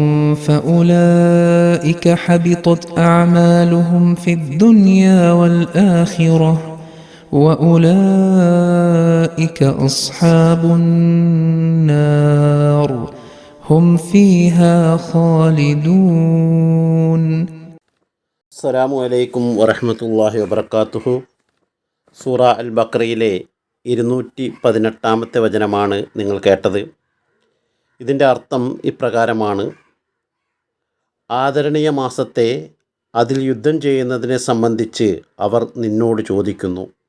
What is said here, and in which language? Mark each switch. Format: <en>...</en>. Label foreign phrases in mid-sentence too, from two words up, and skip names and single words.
<ar>فأولئك حبطت أعمالهم في الدنيا والآخرة وأولئك أصحاب النار هم فيها خالدون. السلام عليكم ورحمة الله وبركاته.</ar> <ml>സൂറ അൽ ബഖറയിലെ 218 വചനമാണ് നിങ്ങൾ കേട്ടത്. ഇതിൻ്റെ അർത്ഥം ഇപ്രകാരമാണ്: ആദരണീയ മാസത്തെ അതിൽ യുദ്ധം ചെയ്യുന്നതിനെ സംബന്ധിച്ച് അവർ നിന്നോട് ചോദിക്കുന്നു.</ml>